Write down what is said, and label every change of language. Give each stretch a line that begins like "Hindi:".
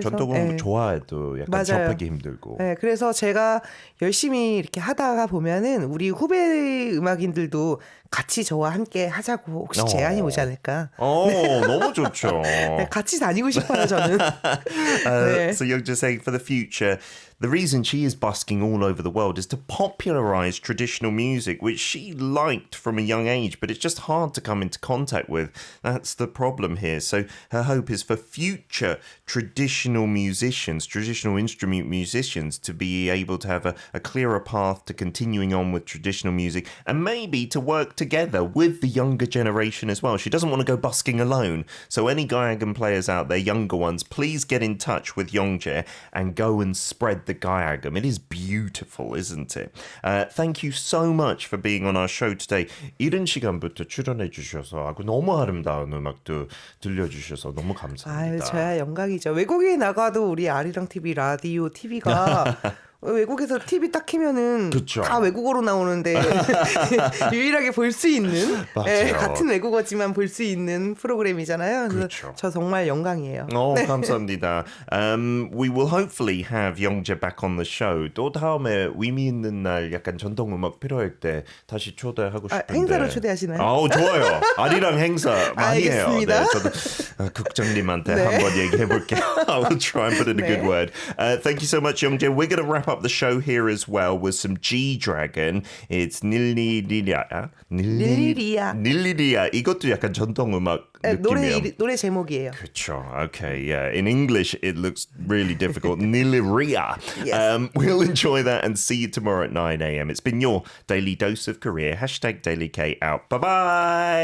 Korean: 전통음악 좋아해도 약간 맞아요. 접하기 힘들고. 네, 그래서 제가 열심히 이렇게 하다가 보면은 우리 후배 음악인들도 같이 저와 함께 하자고 혹시 제안이 오지 않을까? 너무 좋죠. 네, 같이 다니고 싶어요, 저는. 네.
English: So you're just saying for the future, the reason she is busking all over the world is to popularize traditional music, which she liked from a young age, but it's just hard to come into contact with. That's the problem here. So her hope is for future traditional musicians, traditional instrument musicians, to be able to have a clearer path to continuing on with traditional music and maybe to work together with the younger generation as well. She doesn't want to go busking alone. So any Gaiagan players out there, younger ones, please get in touch with Yeongjae and go and spread the Gaiagan. It is beautiful, isn't it? Thank you so much for being on our show today.
Korean: 이른 시간부터 출연해 주셔서 너무 아름다운 음악도 들려주셔서 너무 감사합니다. 저야 영광이죠. 외국에 나가도 우리 아리랑 TV 라디오 TV가 외국에서 TV 딱 키면은 그쵸. 다 외국어로 나오는데 유일하게 볼 수 있는 같은 외국어지만 볼 수 있는 프로그램이잖아요. 그래서 그쵸. 저 정말 영광이에요. 네. 감사합니다.
English: We will hopefully have 영재 back on the show.
Korean: 또 다음에 의미 있는 날 약간 전통 음악 필요할 때 다시 초대하고 싶은데. 행사로 초대하시나요? 좋아요. 아리랑 행사 많이 알겠습니다. 해요. 네, 저도 국장님한테 한번 얘기해 볼게요.
English: I will try and put in a good word. Thank you so much, 영재. We're going to wrap up the show here as well with some G-Dragon. It's
Korean: 닐리리야. 닐리리야. 이것도 약간 전통 음악 느낌이에요. 노래 제목이에요. 그렇죠.
English: Okay, yeah. In English, it looks really difficult. Niliria. Yes. We'll enjoy that and see you tomorrow at 9 a.m. It's been your Daily Dose of Korea. #DailyK out. Bye-bye.